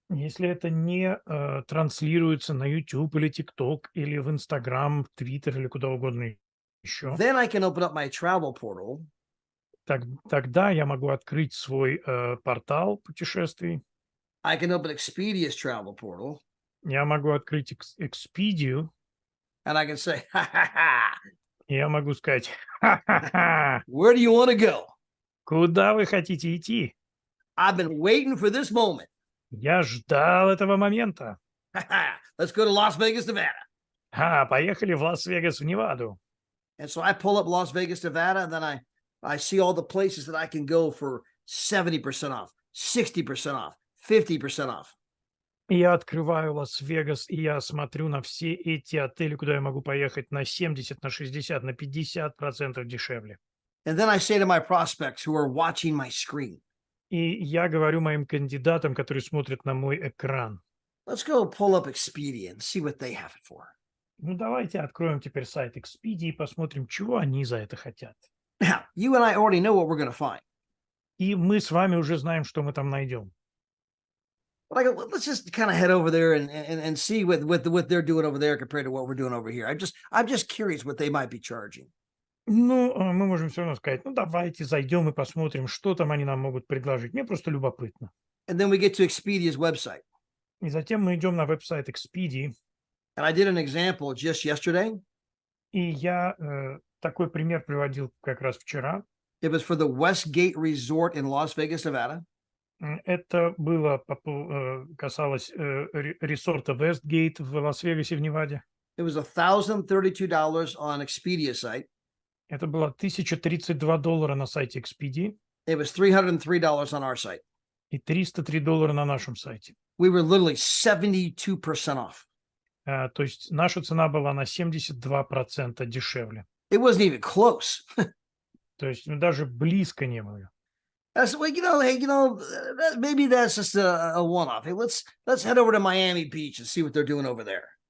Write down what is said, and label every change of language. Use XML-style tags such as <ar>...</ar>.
<ru>если это не транслируется на YouTube или TikTok или в Instagram, Twitter или куда угодно еще,</ru> <en>Then I can open up my travel portal</en> <ru>тогда я могу открыть свой портал путешествий,</ru> <en>I can open Expedia's travel portal</en> <ru>я могу открыть Expedia,</ru> <en>and I can say, ha ha ha,</en> <ru>и я могу сказать, ха-ха-ха,</ru> <en>where do you want to go?</en> <ru>куда вы хотите идти?</ru> <en>I've been waiting for this moment.</en> <ru>Я ждал этого момента.</ru> <en>Ha ha, let's go to Las Vegas, Nevada.</en> <ru>Поехали в Лас-Вегас, в Неваду.</ru> <en>And so I pull up Las Vegas, Nevada, and then I see all the places that I can go for 70% off, 60% off, 50% off.</en> <ru>И я открываю Лас-Вегас, и я смотрю на все эти отели, куда я могу поехать на 70, на 60, на 50% дешевле.</ru> <en>And then I say to my prospects who are watching my screen,</en> <ru>И я говорю моим кандидатам, которые смотрят на мой экран,</ru> <en>let's go pull up Expedia and see what they have it for.</en> <ru>ну давайте откроем теперь сайт Expedia и посмотрим, чего они за это хотят.</ru> <en>Now, you and I already know what we're going to find.</en> <ru>И мы с вами уже знаем, что мы там найдем.</ru> <en>But I go, let's just kind of head over there and see what they're doing over there compared to what we're doing over here. I'm just curious what they might be charging.</en> <ru>Ну, мы можем все равно сказать, ну давайте зайдем и посмотрим, что там они нам могут предложить. Мне просто любопытно.</ru> <en>And then we get to Expedia's website.</en> <ru>И затем мы идем на веб-сайт Expedia.</ru> <en>And I did an example just yesterday.</en> <ru>И я такой пример приводил как раз вчера.</ru> <en>It was for the Westgate Resort in Las Vegas, Nevada.</en> <ru>Это было касалось ресорта Westgate в Лас-Вегасе в Неваде.</ru> <en>It was $1,032 on Expedia site.</en> <ru>Это было $1032 на сайте Expedia</ru> <en>It was $303 on our site.</en> <ru>и $303 на нашем сайте.</ru> <en>We were literally 72% off.</en> <ru>То есть наша цена была на 72% дешевле.</ru> <en>It wasn't even close.</en> <ru>То есть даже близко не было.</ru> <en>That's well, maybe that's just a one-off. Hey, let's head over to Miami Beach and see what they're doing over there.</en>